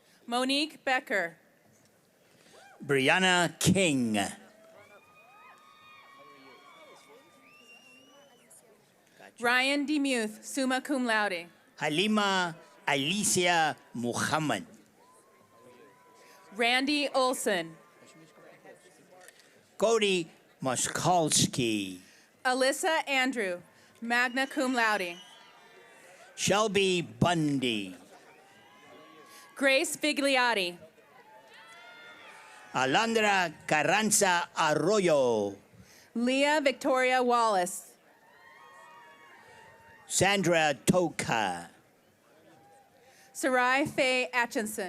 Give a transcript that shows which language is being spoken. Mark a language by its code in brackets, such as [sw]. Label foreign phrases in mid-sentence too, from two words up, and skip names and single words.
[en] Monique Becker. Brianna King. Ryan Demuth, [la] summa cum laude. [en] Halima Alicia Muhammad. Randy Olson. Cody Moskalski. Alyssa Andrew, [la] magna cum laude. [en] Shelby Bundy. Grace Vigliotti. Alondra Carranza Arroyo. Leah Victoria Wallace. Sandra Toka. Sarai Faye Atchison.